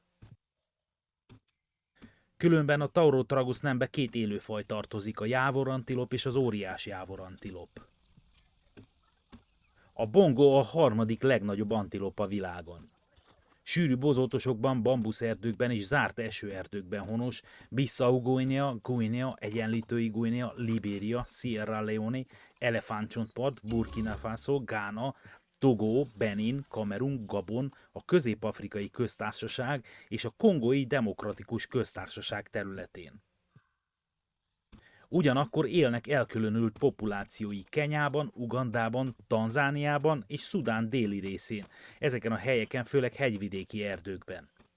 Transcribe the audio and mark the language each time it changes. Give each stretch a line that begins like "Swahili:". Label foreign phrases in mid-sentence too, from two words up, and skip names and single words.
Hungarian: Különben a Taurotragus nembe két élőfaj tartozik, a jávorantilop és az óriás jávorantilop. A bongo a harmadik legnagyobb antilop a világon. Sűrű bozótosokban, bambuszerdőkben és zárt esőerdőkben honos, Bissau-Guinea, Guinea, Egyenlítői Guinea, Libéria, Sierra Leone, Elefántcsontpart, Burkina Faso, Gána, Togo, Benin, Kamerun, Gabon, a Közép-Afrikai Köztársaság és a Kongói Demokratikus Köztársaság területén. Ugyanakkor élnek elkülönült populációi Kenyában, Ugandában, Tanzániában és Szudán déli részén, ezeken a helyeken főleg hegyvidéki erdőkben.